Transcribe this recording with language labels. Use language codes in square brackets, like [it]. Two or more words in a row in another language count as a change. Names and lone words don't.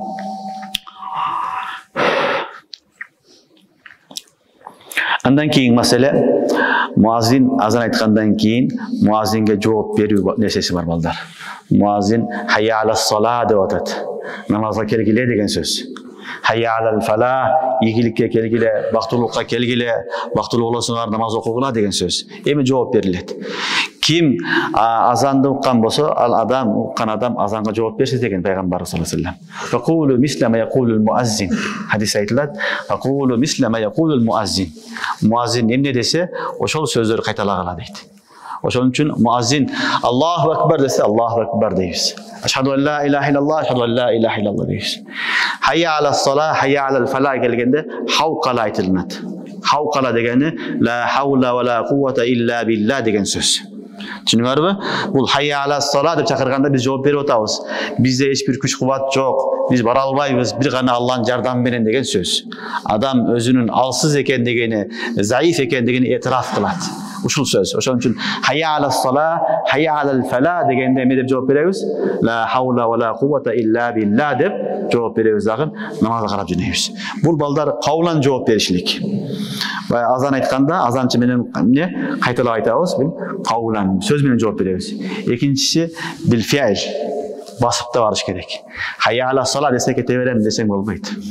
[ky] Андан кийин маселе муазин азан айткандан кийин муазинге жооп берүү нерсеси бар балдар. Муазин [ar] حي على الصلاة [ky] деп атат. Намазга келгиле деген сөз. [ar] حي على الفلاح, [ky] ийгиликке келгиле, бактылуулукка келгиле, бактылуу болосуңар, намаз окугула деген сөз. Эми жооп берилет. Ким азанды уккан болсо, ал уккан адам азанга жооп берсе деген пайгамбар [ar] صلى الله عليه وسلم. فقولوا مثل ما يقول المؤذن. [ky] Хадис айтылат. [ar] فقولوا مثل ما يقول المؤذن. [ky] Муаззин эмне десе, ошол сөздөрдү кайталагыла дейт. Ошон үчүн муаззин [ar] الله أكبر [ky] десе, [ar] الله أكبر [ky] дейбиз. [ar] أشهد أن لا إله إلا الله، أشهد أن لا إله إلا الله дейбиз. حي على الصلاة، حي على الفلاح [ky] келгенде хауқала айтылат. Хауқала дегени [ar] لا حول ولا قوة إلا بالله [ky] деген сөз. Түшүнүңөрбү? Бул [ar] حي على الصلاة [ky] деп чакырганда биз жооп берип атабыз. Бизде эч бир күч кубат жок. Биз бара албайбыз, бир гана Аллахтын жардамы менен деген сөз. Адам өзүнүн алсыз экендигини, заиф экендигини этираф кылат. Ушул сөз. Ошон үчүн [ar] حي على الصلاة، حي على الفلاح [ky] дегенде эме деп жооп беребиз? [ar] لا حول ولا قوة إلا بالله [ky] деп жооп беребиз дагы намазга карап жөнөйбүз. Бул балдар каулан жооп беришлик. Азан айтканда азанчы менен эмне кайталап айтабыз? Бул каулан сөз менен жооп беребиз. Экинчиси [ar] بالفعل. [ky] Басып да барыш керек. Хайя алас сала десе кете берем десең болбойт.